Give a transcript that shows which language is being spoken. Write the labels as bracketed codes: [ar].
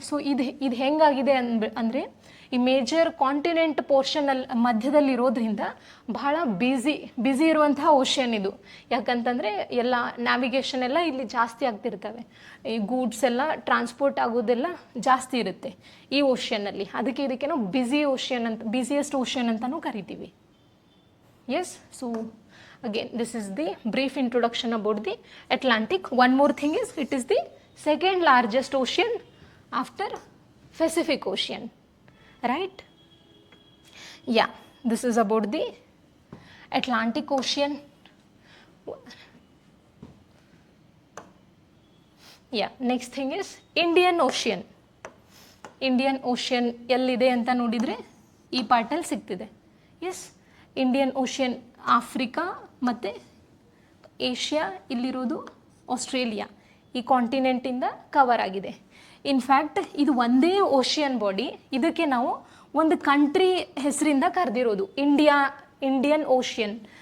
[kn] So ಇದು ಹೆಂಗಾಗಿದೆ ಅಂದರೆ ಈ ಮೇಜರ್ ಕಾಂಟಿನೆಂಟ್ ಪೋರ್ಷನಲ್ಲಿ ಮಧ್ಯದಲ್ಲಿರೋದ್ರಿಂದ ಬಹಳ ಬ್ಯುಸಿ ಇರುವಂತಹ ಓಷಿಯನ್ ಇದು. ಯಾಕಂತಂದರೆ ಎಲ್ಲ ನ್ಯಾವಿಗೇಷನ್ ಎಲ್ಲ ಇಲ್ಲಿ ಜಾಸ್ತಿ ಆಗ್ತಿರ್ತವೆ, ಈ ಗೂಡ್ಸ್ ಎಲ್ಲ ಟ್ರಾನ್ಸ್ಪೋರ್ಟ್ ಆಗೋದೆಲ್ಲ ಜಾಸ್ತಿ ಇರುತ್ತೆ ಈ ಓಷಿಯನ್ನಲ್ಲಿ. ಇದಕ್ಕೆ ನಾವು ಬಿಸಿಯೆಸ್ಟ್ ಓಷಿಯನ್ ಅಂತಲೂ ಕರಿತೀವಿ. [en] Yes, so again this is the brief introduction about the Atlantic. One more thing is it is the second largest ocean after Pacific Ocean, right? Yeah, this is about the Atlantic Ocean. Yeah, next thing is Indian Ocean. [kn] Indian Ocean ಎಲ್ಲಿದೆ ಅಂತ ನೋಡಿದರೆ ಈ ಪಾರ್ಟಲ್ಲಿ ಸಿಗ್ತಿದೆ. S, Indian ocean Africa ಮತ್ತು Asia, ಇಲ್ಲಿರೋದು Australia, ಈ ಕಾಂಟಿನೆಂಟಿಂದ cover ಆಗಿದೆ. In fact ಇದು ಒಂದೇ ಓಷಿಯನ್ ಬಾಡಿ, ಇದಕ್ಕೆ ನಾವು ಒಂದು ಕಂಟ್ರಿ ಹೆಸರಿಂದ ಕರೆದಿರೋದು ಇಂಡಿಯನ್ ಓಷಿಯನ್.